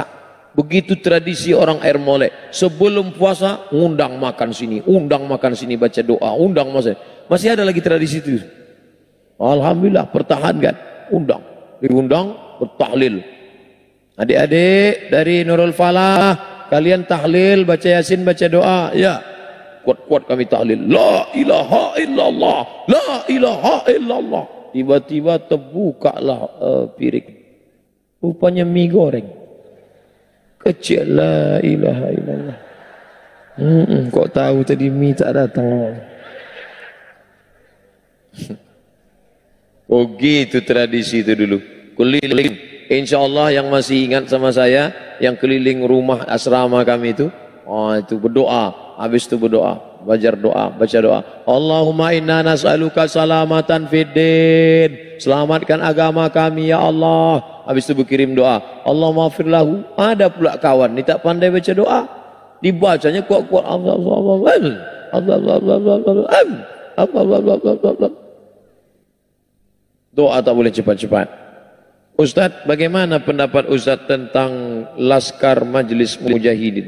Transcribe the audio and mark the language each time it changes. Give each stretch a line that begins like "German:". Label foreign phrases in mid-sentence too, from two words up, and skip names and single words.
Indonesian: Begitu tradisi orang Air Molek. Sebelum puasa undang makan sini baca doa, undang masih ada lagi tradisi itu. Alhamdulillah pertahankan, diundang bertahlil. Adik-adik dari Nurul Falah, kalian tahlil, baca Yasin, baca doa. Ya, kuat-kuat kami tahlil.
Arabic: لا إله إلا الله، لا إله إلا الله.
Indonesian: Tiba-tiba terbukalah piring. Rupanya mie goreng.
Arabic: Kecil, لا إله إلا الله.
Indonesian: Kok tahu tadi mie tak datang? Oh gitu tradisi itu dulu. Keliling.
Arabic: إن شاء الله
Indonesian: yang masih ingat sama saya, yang keliling rumah asrama kami itu, itu berdoa. Habis itu berdoa, baca doa.
Arabic: اللهم إنا نسألك سلامة في الدين.
Indonesian: Selamatkan agama kami ya Allah. Habis itu berkirim doa.
Arabic: اللهم اغفر له.
Indonesian: Ada pula kawan ni tak pandai baca doa. Dibacanya kuat-kuat. Doa tak boleh cepat-cepat. Ustadz, bagaimana pendapat Ustadz tentang Laskar Majelis Mujahidin?